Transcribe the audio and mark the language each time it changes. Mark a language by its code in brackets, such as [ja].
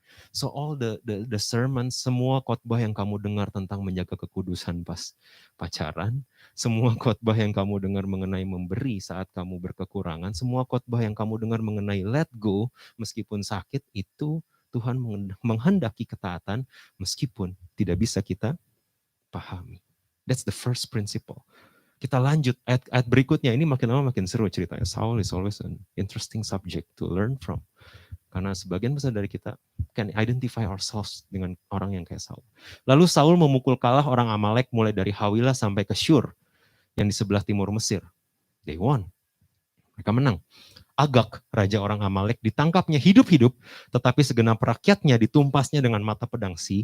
[en] So all the sermons, [id] semua khotbah yang kamu dengar tentang menjaga kekudusan pas pacaran, semua khotbah yang kamu dengar mengenai memberi saat kamu berkekurangan, semua khotbah yang kamu dengar mengenai let go meskipun sakit, itu Tuhan menghendaki ketaatan meskipun tidak bisa kita pahami. [en] That's the first principle. [id] Kita lanjut, ayat berikutnya ini makin lama makin seru ceritanya. [en] Saul is always an interesting subject to learn from. [id] Karena sebagian besar dari kita [en] can identify ourselves [id] dengan orang yang kayak Saul. Lalu Saul memukul kalah orang Amalek mulai dari Hawilah sampai ke Shur. yang di sebelah timur Mesir. [en] They won. [id] Mereka menang. Agag, raja orang Amalek, ditangkapnya hidup-hidup, tetapi segenap rakyatnya ditumpasnya dengan mata pedang.